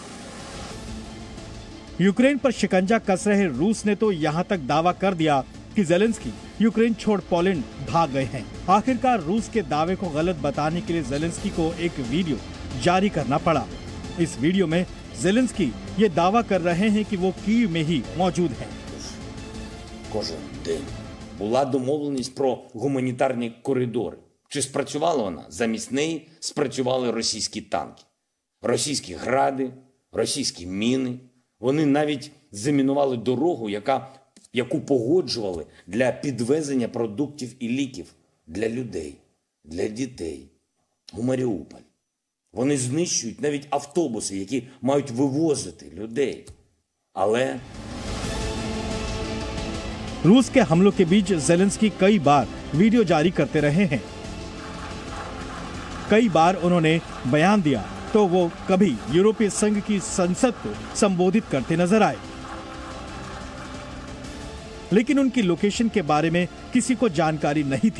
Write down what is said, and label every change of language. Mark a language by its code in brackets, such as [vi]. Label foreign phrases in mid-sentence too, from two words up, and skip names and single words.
[hi] यूक्रेन पर शिकंजा कस रहे रूस ने तो यहां तक दावा कर दिया कि ज़ेलेंस्की यूक्रेन छोड़ पोलैंड भाग गए हैं। आखिरकार रूस के दावे को गलत बताने के लिए ज़ेलेंस्की को एक वीडियो जारी करना पड़ा। इस वीडियो में ज़ेलेंस्की ये दावा कर रहे हैं कि वो कीव में ही मौजूद हैं। [uk] Кожен день була домовленість про гуманітарні коридори. Чи спрацювала вона? Замість неї спрацювали російські танки, російські гради, російські міни. Вони навіть замінували дорогу, яку погоджували для підвезення продуктів і ліків для людей, для дітей у Маріуполь. Вони знищують навіть автобуси, які мають вивозити людей. Але [hi] रूस के हमलों के बीच जेलेंस्की कई बार वीडियो जारी करते रहे हैं। कई बार उन्होंने बयान दिया तो वो कभी यूरोपीय संघ की संसद को संबोधित करते नजर आए, लेकिन उनकी लोकेशन के बारे में किसी को जानकारी नहीं थी।